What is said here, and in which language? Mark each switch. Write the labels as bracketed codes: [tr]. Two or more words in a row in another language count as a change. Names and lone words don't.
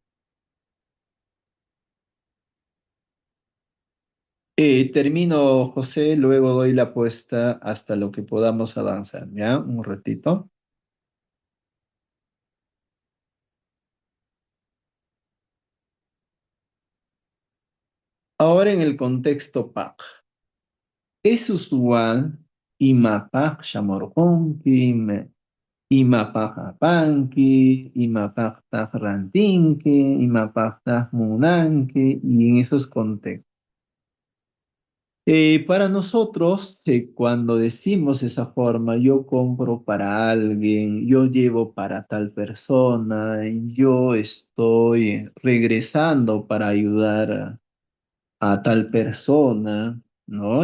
[es] Termino, José, luego doy la apuesta hasta lo que podamos avanzar, ¿ya? Un ratito. Ahora en el contexto PAC. Es usual [qu] imapaq shamorqunki, imapaq imapaqtaq rantinki, imapaqtaq munanki, [es] y en esos contextos. Para nosotros, cuando decimos esa forma, yo compro para alguien, yo llevo para tal persona, yo estoy regresando para ayudar a tal persona, ¿no?